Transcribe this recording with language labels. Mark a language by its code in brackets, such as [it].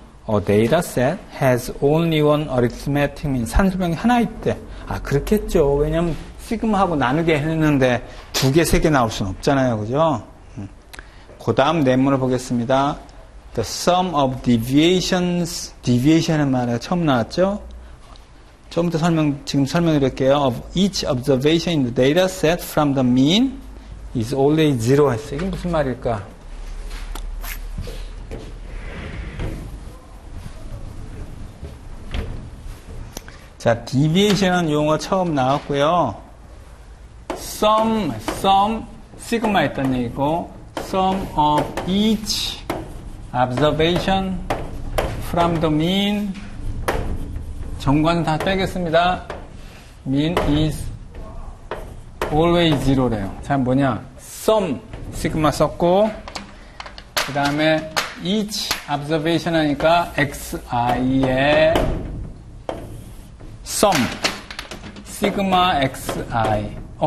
[en] A data set has only one arithmetic mean. [ko] 산술평균이 하나 있대. 아, 그렇겠죠. 왜냐면 시그마하고 나누게 했는데 두 개, 세 개 나올 수는 없잖아요. 그죠? 그 다음 네모를 보겠습니다. [en] The sum of deviations. [ko] deviation은 말이야. 처음 나왔죠? 좀더 지금 설명드릴게요. [en] Of each observation in the data set from the mean is always zero [ko] 했어요. 이게 무슨 말일까? 자, deviation은 용어 처음 나왔고요. sum, 시그마 있다는 얘기고, [en] sum of each observation from the mean, [ko] 정관 다 빼겠습니다. [en] mean is always zero [ko] 래요. 자, 뭐냐? sum, 시그마 썼고, 그 다음에 [en] each observation [ko] 하니까 xi의 sum, 시그마 xi.